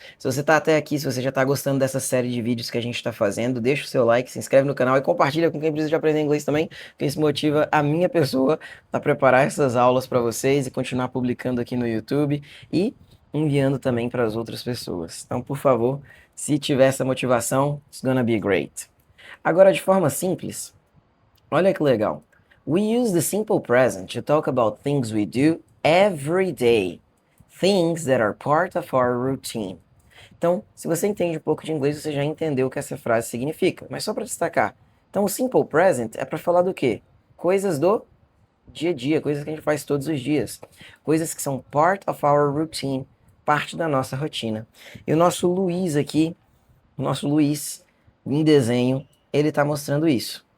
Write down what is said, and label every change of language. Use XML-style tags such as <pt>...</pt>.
<pt>Se você está até aqui, se você já está gostando dessa série de vídeos que a gente está fazendo, deixa o seu like, se inscreve no canal e compartilha com quem precisa de aprender inglês também, porque isso motiva a minha pessoa a preparar essas aulas para vocês e continuar publicando aqui no YouTube e enviando também para as outras pessoas. Então, por favor, se tiver essa motivação,</pt> <en>it's gonna be great.</en> <pt>Agora, de forma simples, olha que legal.</pt> <en>We use the simple present to talk about things we do every day, things that are part of our routine.</en> <pt>Então, se você entende um pouco de inglês, você já entendeu o que essa frase significa. Mas só para destacar, então o simple present é para falar do quê? Coisas do dia a dia, coisas que a gente faz todos os dias, coisas que são</pt> <en>part of our routine,</en> <pt>parte da nossa rotina. E o nosso Luiz aqui, o nosso Luiz, em desenho, ele está mostrando isso.</pt>